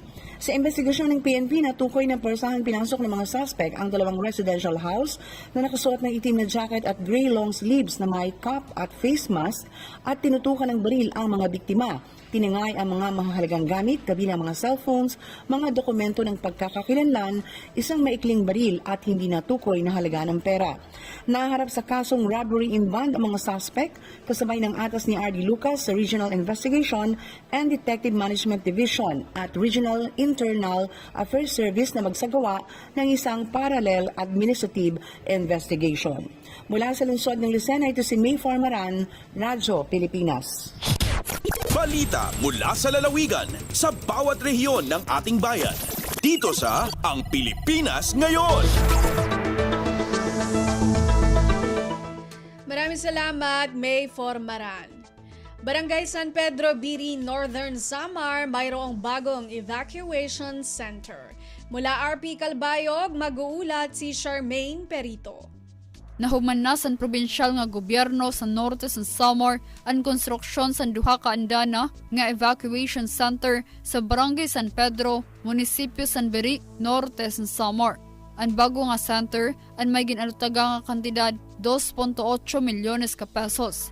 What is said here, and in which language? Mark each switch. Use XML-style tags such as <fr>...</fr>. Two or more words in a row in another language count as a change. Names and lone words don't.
<tl>Sa investigasyon ng PNP, natukoy na persahang pinasok ng mga suspect ang 2</tl> <en>residential house</en> <tl>na nakasuot ng itim na jacket at</tl> <en>gray long sleeves</en> <tl>na may cap at</tl> <en>face mask</en> <tl>at tinutukan ng baril ang mga biktima. Tinangay ang mga mahalagang gamit, kabilang mga cellphones, mga dokumento ng pagkakakilanlan, isang maikling baril at hindi natukoy na halaga ng pera. Naharap sa kasong</tl> <en>robbery in band</en> <tl>ang mga suspect, kasabay ng atas ni R.D. Lucas sa Regional Investigation and Detective Management Division at Regional Internal Affairs Service na magsagawa ng isang</tl> <en>parallel administrative investigation.</en> <tl>Mula sa lungsod ng Lucena, ito si May Formaran, Radyo Pilipinas. Balita mula sa lalawigan sa bawat rehiyon ng ating bayan. Dito sa Ang Pilipinas Ngayon. Maraming salamat, May Formaran. Barangay San Pedro, Biri, Northern Samar, mayroong bagong</tl> <en>evacuation center.</en> <tl>Mula RP Calbayog, mag-uulat si Charmaine Perito.</tl> <ceb>Nahuman na sa probinsyal nga gobyerno sa norte sa Samar ang konstruksyon sa duha ka andana nga</ceb> <en>evacuation center</en> <ceb>sa Barangay San Pedro, Munisipyo San Biri, Norte sa Samar. Ang bago nga center ang may ginalutaga nga kantidad 2.8 milyones ka pesos.</ceb>